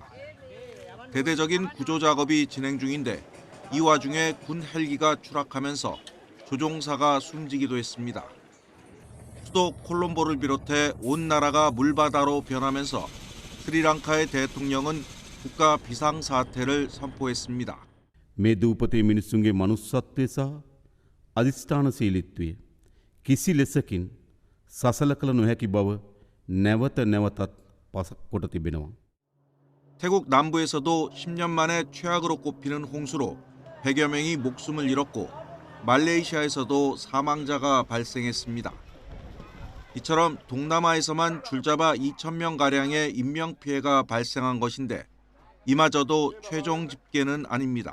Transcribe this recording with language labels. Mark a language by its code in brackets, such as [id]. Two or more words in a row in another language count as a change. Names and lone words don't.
[ko] 대대적인 구조 작업이 진행 중인데 이 와중에 군 헬기가 추락하면서 조종사가 숨지기도 했습니다. 수도 콜롬보를 비롯해 온 나라가 물바다로 변하면서 스리랑카의 대통령은 국가 비상사태를 선포했습니다. [si] මේ දූපතේ මිනිසුන්ගේ මනුස්සත්වය සහ අධිෂ්ඨානශීලීත්වය කිසි ලෙසකින් සසල කළ නොහැකි බව නැවත නැවතත් පසක් කොට තිබෙනවා. [ko] 태국 남부에서도 10년 만에 최악으로 꼽히는 홍수로 100여 명이 목숨을 잃었고 말레이시아에서도 사망자가 발생했습니다. 이처럼 동남아에서만 줄잡아 2,000명가량의 인명피해가 발생한 것인데 이마저도 최종 집계는 아닙니다.